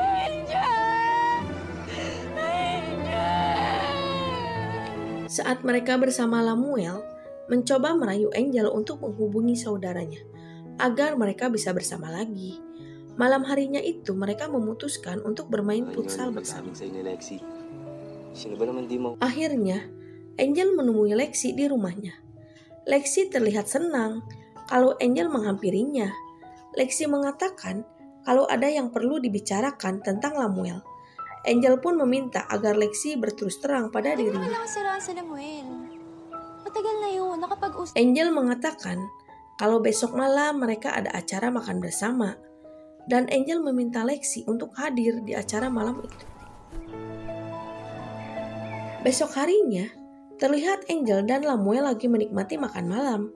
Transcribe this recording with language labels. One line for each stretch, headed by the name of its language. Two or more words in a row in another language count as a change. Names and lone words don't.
Indonesian: Saat mereka bersama Lamuel, mencoba merayu Angel untuk menghubungi saudaranya, agar mereka bisa bersama lagi. Malam harinya itu, mereka memutuskan untuk bermain futsal bersama.
Filipino: Sino ba naman di mo?
Indonesian: Akhirnya, Angel menemui Lexi di rumahnya. Lexi terlihat senang kalau Angel menghampirinya. Lexi mengatakan kalau ada yang perlu dibicarakan tentang Lamuel. Angel pun meminta agar Lexi berterus terang pada dirinya.
Filipino: Wala kang siraan sa Lamuel. Matagal na yun, nakapag-usap.
Indonesian: Angel mengatakan kalau besok malam mereka ada acara makan bersama, dan Angel meminta Lexi untuk hadir di acara malam itu. Besok harinya, terlihat Angel dan Lamuel lagi menikmati makan malam.